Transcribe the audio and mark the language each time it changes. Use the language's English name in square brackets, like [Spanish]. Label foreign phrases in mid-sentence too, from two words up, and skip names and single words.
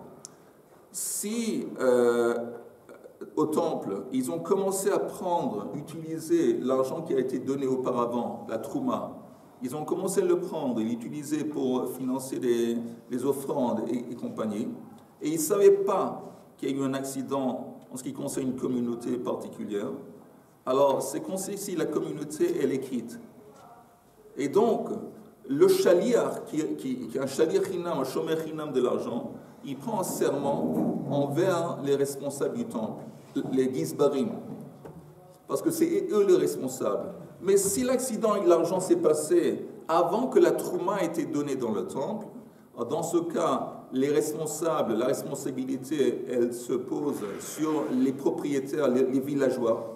[French] Si au temple, ils ont commencé à utiliser l'argent qui a été donné auparavant, la trouma, ils ont commencé à le prendre et l'utiliser pour financer les offrandes et compagnie, et ils ne savaient pas qu'il y a eu un accident en ce qui concerne une communauté particulière, alors c'est comme si la communauté, elle est quitte. Et donc, le chaliar, qui est un [Hebrew] שליח חינם, [French] un [Hebrew] שומר חינם [French] de l'argent, il prend un serment envers les responsables du temple, les Gizbarim, parce que c'est eux les responsables. Mais si l'accident et l'argent s'est passé avant que la trouma ait été donnée dans le temple, dans ce cas, les responsables, la responsabilité, elle se pose sur les propriétaires, les villageois.